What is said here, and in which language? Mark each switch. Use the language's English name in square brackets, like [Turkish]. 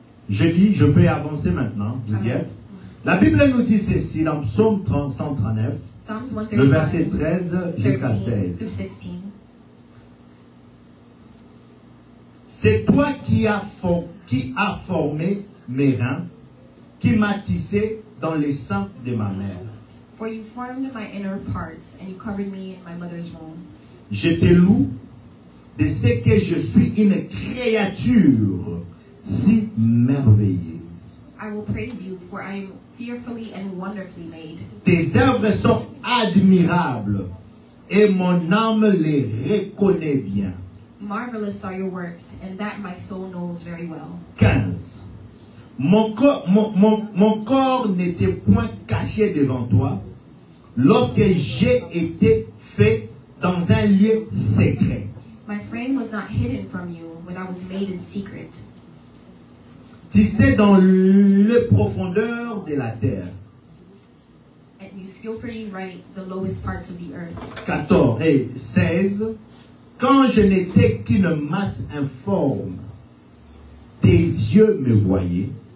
[French] Je dis, je peux avancer maintenant. Vous y êtes? La Bible nous dit ceci dans Psaume 139, [English] Psalms [French] le verset 139, 13 jusqu'à 13 16. [English] through 16. [French] C'est toi qui as formé mes reins, qui m'as tissé dans les seins de ma mère. [English] For you formed my inner parts, and you covered me in my mother's womb. [French] Je te loue de ce que je suis une créature si merveilleuse. [English] I will praise you, for I am fearfully and wonderfully made. [French] Tes œuvres sont admirables et mon âme les reconnaît bien. [English] Marvelous are your works, and that my soul knows very well. 15. [French] Mon corps n'était point caché devant toi lorsque j'ai été fait dans un lieu secret. [English] My frame was not hidden from you when I was made in secret. [French] Tissé dans les profondeurs de la terre. [English] And you skillfully write the lowest parts of the earth. [French] 14 et 16. Quand je n'étais qu'une masse informe, tes yeux me voyaient.